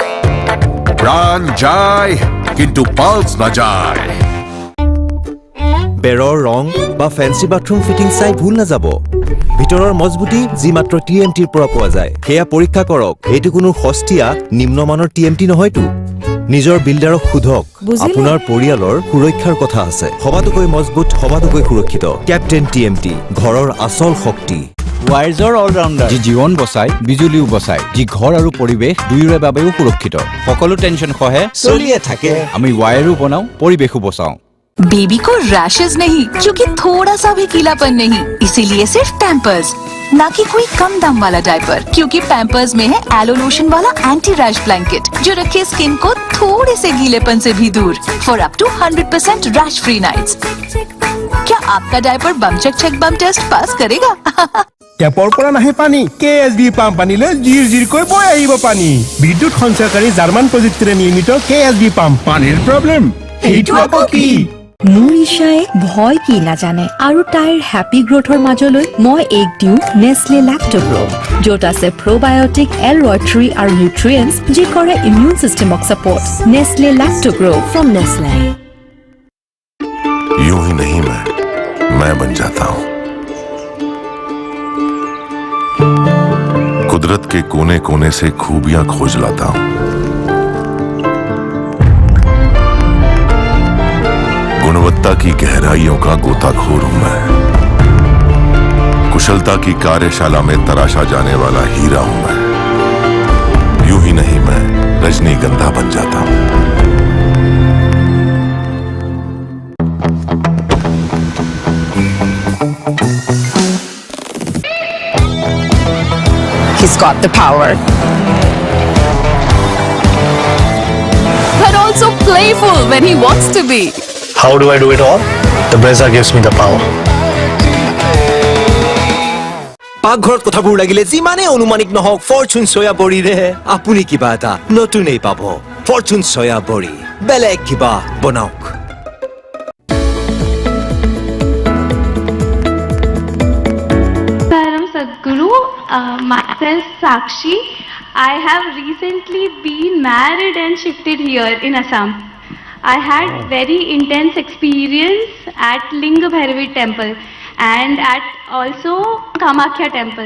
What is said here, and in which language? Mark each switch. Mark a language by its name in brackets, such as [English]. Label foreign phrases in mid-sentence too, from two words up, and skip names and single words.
[Bangla] প্রাণ যায় কিন্তু পালস না যায় [Assamese] বেৰৰ ৰং বা [English] fancy bathroom fitting [Assamese] চাই ভুল নাযাব ভিতৰৰ মজবুতি যি মাত্ৰ টিএমটিৰ পৰা পোৱা যায় সেয়া পৰীক্ষা কৰক এইটো কোনো সস্তীয়া নিম্নমানৰ টিএমটি নহয়তো নিজৰ বিল্ডাৰক সোধক আপোনাৰ পৰিয়ালৰ সুৰক্ষাৰ কথা আছে সবাতোকৈ মজবুত সবাতোকৈ সুৰক্ষিত কেপ্টেইন টিএমটি ঘৰৰ আচল শক্তি ৱাইজৰ অলৰাউণ্ডাৰ যি জীৱন বচায় বিজুলীও বচায় যি ঘৰ আৰু পৰিৱেশ দুয়োৰে বাবেও সুৰক্ষিত সকলো টেনচন সহে চলিয়ে থাকে আমি ৱায়াৰো বনাও পৰিৱেশো বচাও [Hindi] बेबी को रैशेज नहीं क्योंकि थोड़ा सा भी गीलापन नहीं इसीलिए सिर्फ पैम्पर्स ना कि कोई कम दाम वाला डायपर क्योंकि पैम्पर्स में है [English] aloe lotion [Hindi] वाला [English] anti rash blanket [Hindi] जो रखे स्किन को थोड़े से गीलेपन से भी दूर [English] for up to 100% rash free nights [Hindi] क्या आपका डायपर [English] bum check bum test pass [Hindi] करेगा [Assamese] টেপৰ পৰা নাহে পানী কেএছবি পাম্প আনিলে জিৰ জিৰকৈ বৈ আহিব পানী বিদ্যুৎ সঞ্চয়কাৰী জাৰ্মান প্ৰযুক্তিৰে নিৰ্মিত কেএছবি পাম্প পানীৰ প্ৰব্লেম এইটো আকৌ কি মোৰ ইশায়ে ভয় কি নাজানে আৰু তাইৰ [English] happy growth [Assamese] মাজলৈ মই এক দিও নেসলে ল্যাক্টোগ্ৰো য'ত আছে [English] probiotic L-reuteri [Assamese] আৰু নিউট্ৰিয়েন্টছ যি কৰে [English] immune system support [Assamese] নেসলে ল্যাক্টোগ্ৰো ফ্ৰম নেসলে [Hindi] यूं ही नहीं मैं बन जाता हूं कुदरत के कोने कोने से खूबियां खोज लाता हूं गुणवत्ता की गहराइयों का गोताखोर हूं मैं कुशलता की कार्यशाला में तराशा जाने वाला हीरा हूं मैं यूं ही नहीं मैं रजनीगंधा बन जाता हूं [English] He's got the power but also playful when he wants to be How do I do it all? The Brezza gives me the power. [Assamese] পাকঘৰত কথাবোৰ লাগিলে যিমানে অনুমানিক নহওক ফৰচুন সয়া বড়িৰে আপুনি কিবা এটা নতুনেই পাব ফৰচুন সয়া বড়ি বেলেগ কিবা বনাওক [English] Satsang Sadhguru, myself Sakshi. I have recently been married and shifted here in Assam. I had very intense experience at Linga Bhairavi temple and at also Kamakhya temple.